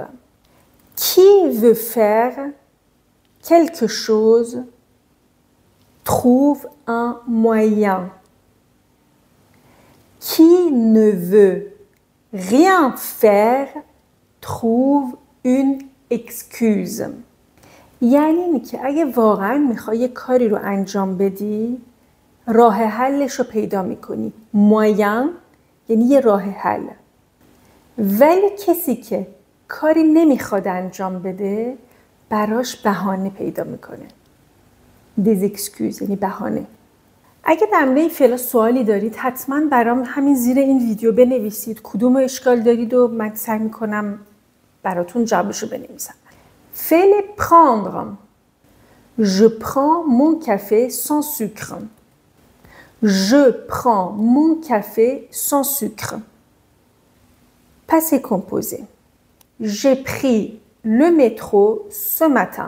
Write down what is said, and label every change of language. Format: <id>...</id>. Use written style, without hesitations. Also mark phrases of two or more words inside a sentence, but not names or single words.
<fr>Qui veut faire quelque chose trouve un moyen. Qui ne veut rien faire trouve une excuse.</fr> <fa>یعنی اینه که اگه واقعا میخوای یه کاری رو انجام بدی، راه حلش رو پیدا میکنی. موین یعنی یه راه حل. ولی کسی که کاری نمیخواد انجام بده براش بهانه پیدا میکنه.</fa> <fr>des excuses</fr> <fa>یعنی بهانه. اگه در مورد این فعلا سوالی دارید حتما برام همین زیر این ویدیو بنویسید کدوم اشکال دارید و من سعی میکنم براتون جوابشو بنویسم. فعل prendre.</fa> <fr>Je prends mon café sans sucre. Je prends mon café sans sucre. Passé composé. J'ai pris le métro ce matin.</fr>